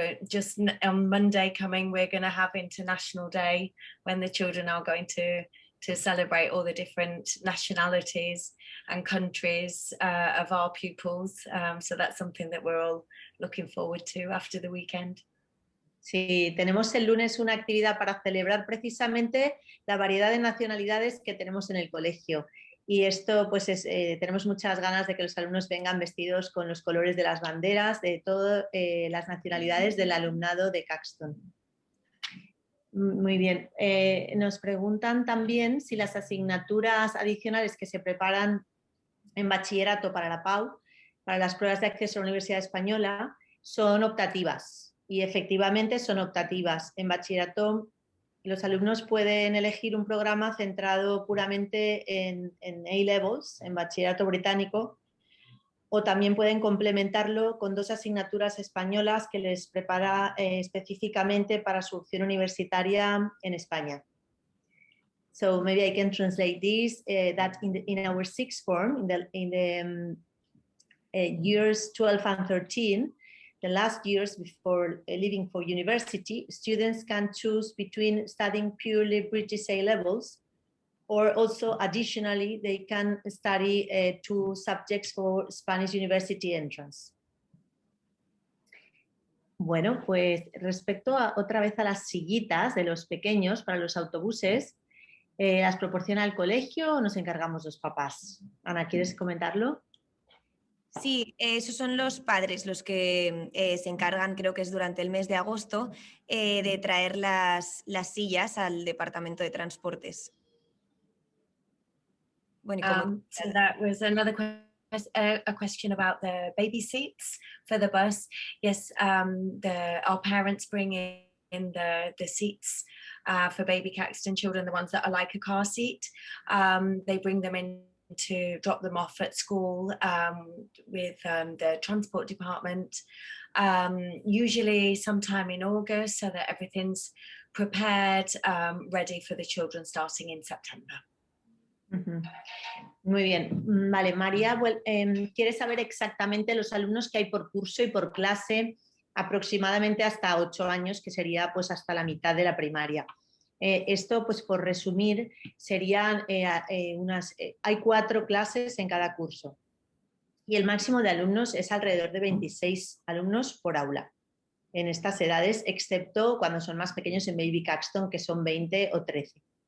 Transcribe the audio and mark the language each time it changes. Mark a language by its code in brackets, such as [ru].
[en] Just on Monday coming, we're going to have International Day, when the children are going to celebrate all the different nationalities and countries of our pupils. So that's something that we're all looking forward to after the weekend. [es] Sí, tenemos el lunes una actividad para celebrar precisamente la variedad de nacionalidades que tenemos en el colegio. Y esto, pues, tenemos muchas ganas de que los alumnos vengan vestidos con los colores de las banderas de todas las nacionalidades del alumnado de Caxton. Muy bien. Nos preguntan también si las asignaturas adicionales que se preparan en bachillerato para la PAU, para las pruebas de acceso a la Universidad Española, son optativas. Y efectivamente son optativas. En bachillerato los alumnos pueden elegir un programa centrado puramente en A-Levels, en bachillerato británico, o también pueden complementarlo con 2 asignaturas españolas que les prepara específicamente para su opción universitaria en España. [en] So maybe I can translate this, that in our sixth form, in the years 12 and 13, the last years before leaving for university, students can choose between studying purely British A-Levels, or also additionally they can study 2 subjects for Spanish University entrance. [es] Bueno, pues respecto otra vez a las sillitas de los pequeños para los autobuses, ¿las proporciona el colegio o nos encargamos los papás? Ana, ¿quieres comentarlo? Sí, esos son los padres los que se encargan, creo que es durante el mes de agosto, de traer las sillas al departamento de transportes. Bueno, [en] so that was another a question about the baby seats for the bus. Yes, our parents bring in the seats for baby Caxton children, the ones that are like a car seat. They bring them in to drop them off at school with the transport department, usually sometime in August, so that everything's prepared, ready for the children starting in September. [es] Muy bien. Vale, María quiere saber exactamente los alumnos que hay por curso y por clase, aproximadamente hasta 8 años, que sería pues hasta la mitad de la primaria. Esto, pues por resumir, serían hay 4 clases en cada curso y el máximo de alumnos es alrededor de 26 alumnos por aula en estas edades, excepto cuando son más pequeños en Baby Caxton, que son 20 o 13.